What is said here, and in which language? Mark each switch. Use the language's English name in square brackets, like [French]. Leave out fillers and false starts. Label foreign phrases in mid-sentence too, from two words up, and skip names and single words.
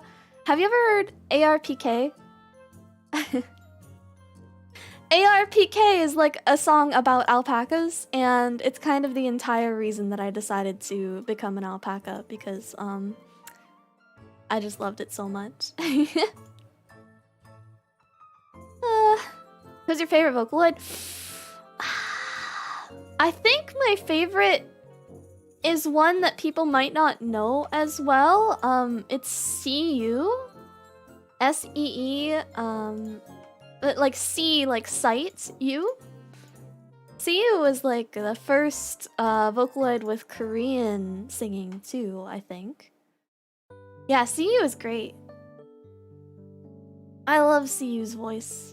[English] Have you ever heard ARPK? ARPK is like a song about alpacas, and it's kind of the entire reason that I decided to become an alpaca, because I just loved it so much. Who's your favorite Vocaloid? I think my favorite is one that people might not know as well. It's SEEU. S-E-E, like C, like sight, U. SEEU was like the first Vocaloid with Korean singing too, I think. Yeah, SEEU is great. I love SEEU's voice.